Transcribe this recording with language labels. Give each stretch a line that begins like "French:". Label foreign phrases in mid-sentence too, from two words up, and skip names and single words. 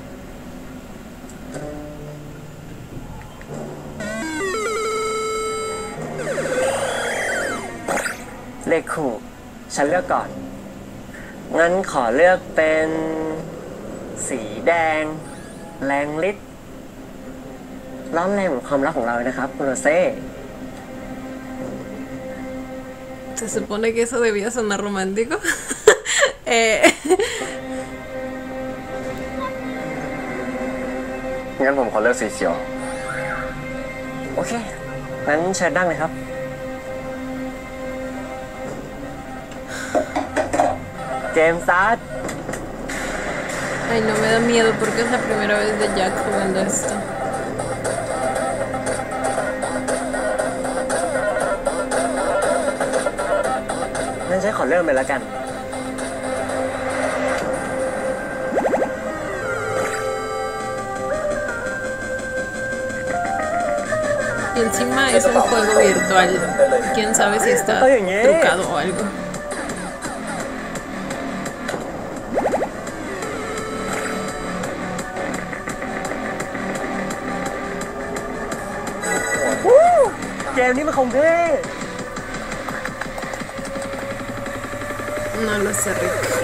Thai: เลขคู่ฉันเลือกก่อน งั้นขอเลือกเป็นสีแดง แรงฤทธิ์ร้อนแรงเหมือนความรักของเราเลยนะครับคุณโรเซ่
Spanish: Se supone que eso debía sonar romántico.
Thai: งั้นผมขอเลือกสีเขียว โอเค งั้นเชิญนั่งเลยครับ
English: game start
Spanish: Ay, no me da miedo porque es la primera vez de Jack jugando esto.
Thai: งั้นฉันขอเริ่มเลยแล้วกัน
Spanish: Y encima es un juego virtual. Quién sabe si está trucado o algo.
Thai: เกมนี้มันคงเท่
Spanish: No lo sé, Rick.